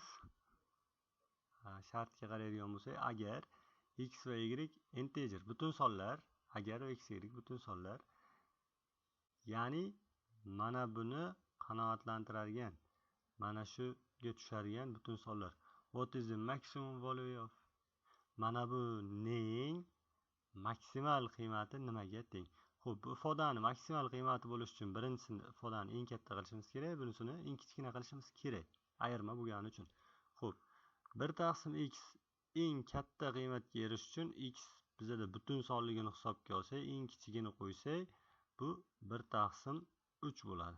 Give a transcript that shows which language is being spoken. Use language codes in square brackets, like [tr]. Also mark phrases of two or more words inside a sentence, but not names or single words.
[uz] Shartga qaraydigan bo'lsak, agar x va y integer butun sonlar, agar x y butun sonlar, ya'ni mana buni qanoatlantiradigan, mana shuga tushadigan butun sonlar. [en] What is the maximum value of? [uz] Mana bu ning maksimal qiymati nimaga teng? Xo'p, bu ifodani maksimal qiymati bo'lish uchun birinchisini ifodani eng katta qilishimiz kerak, bunisini eng kichkina qilishimiz kerak, ayirma bo'lgani uchun. Xo'p, 1/x eng katta qiymatga erishish uchun x bizada butun sonligini hisobga olsak, eng kichigini qo'ysak, bu 1/3 bo'ladi.